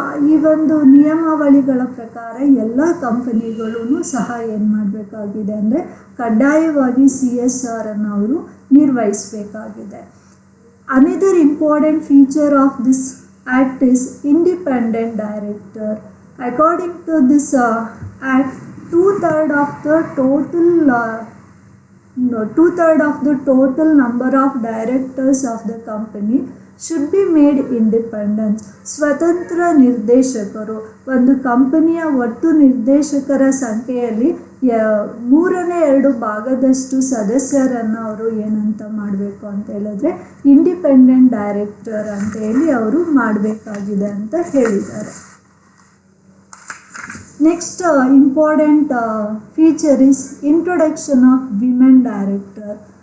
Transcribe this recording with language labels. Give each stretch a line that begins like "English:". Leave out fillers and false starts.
Kannada: ಈ ಒಂದು ನಿಯಮಾವಳಿಗಳ ಪ್ರಕಾರ ಎಲ್ಲ ಕಂಪನಿಗಳೂ ಸಹ ಏನು ಮಾಡಬೇಕಾಗಿದೆ ಅಂದರೆ ಕಡ್ಡಾಯವಾಗಿ CSR ಅನ್ನು ಅವರು ನಿರ್ವಹಿಸಬೇಕಾಗಿದೆ.
English: Another important feature of this act is independent director. According to this act, 2/3 of the total number of directors of the company should be made independent.
Kannada: ಸ್ವತಂತ್ರ ನಿರ್ದೇಶಕರು. ಒಂದು ಕಂಪನಿಯ ಒಟ್ಟು ನಿರ್ದೇಶಕರ ಸಂಖ್ಯೆಯಲ್ಲಿ 2/3 ಸದಸ್ಯರನ್ನು ಅವರು ಏನಂತ ಮಾಡಬೇಕು ಅಂತ ಹೇಳಿದ್ರೆ ಇಂಡಿಪೆಂಡೆಂಟ್ ಡೈರೆಕ್ಟರ್ ಅಂತ ಹೇಳಿ ಅವರು ಮಾಡಬೇಕಾಗಿದೆ ಅಂತ ಹೇಳಿದ್ದಾರೆ.
English: Next important feature is introduction of women director.